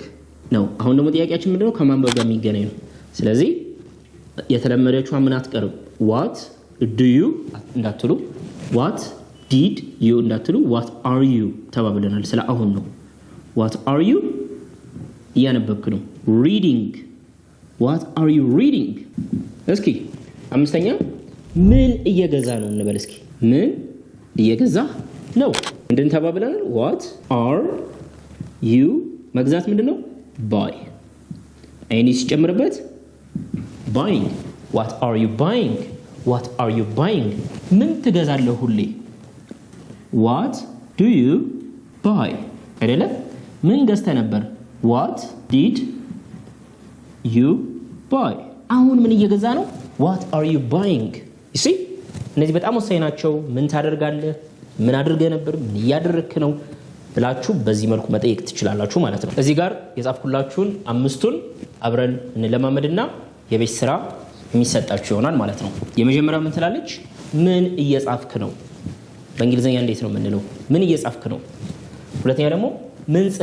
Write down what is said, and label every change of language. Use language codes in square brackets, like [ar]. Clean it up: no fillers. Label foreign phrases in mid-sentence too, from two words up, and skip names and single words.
[am] ነው አሁን ደግሞ ጥያቄያችን ምንድነው ከማንበብ ጋር የሚገናኝ ነው ስለዚህ የተለመደችው ምን አትቀርም [en] what do you [am] እንዳትሉ [en] what did you [am] እንዳትሉ [en] what are you [am] ተባብለናል ስለ አሁን ነው [en] what are you [am] እያነበብክ ነው [en] reading what are you reading [am] እስኪ አምስተኛ ምን እየገዛ ነው እንበል እስኪ ምን እየገዛ ነው እንደን ተባብለናል [en] what are you [am] መግዛት ምንድነው buy አይኒ ሲጨምርበት [en] buying what are you buying [am] ምን ትገዛለህ ሁሌ [en] what do you buy [am] አይደለ ምን ገዝተህ ነበር [en] what did you [am] buy አሁን ምን እየገዛ ነው [en] what are you buying you see [am] እነዚህ በጣም ወሳኝ ናቸው ምን ታደርጋለህ ምን አድርገህ ነበር ምን እያደረክ ነው ብላችሁ በዚህ መልኩ መጠየቅ ትችላላችሁ ማለት ነው እዚህ ጋር የጻፍኩላችሁን አምስቱን አብረን እንለማመድና የቤት ስራ የሚሰጣችሁ ይሆናል ማለት ነው የመጀመሪያው ምን ትላለች ምን እየጻፍክ ነው በእንግሊዘኛ እንዴት ነው የምንለው ምን እየጻፍክ ነው ሁለተኛ ደግሞ ምን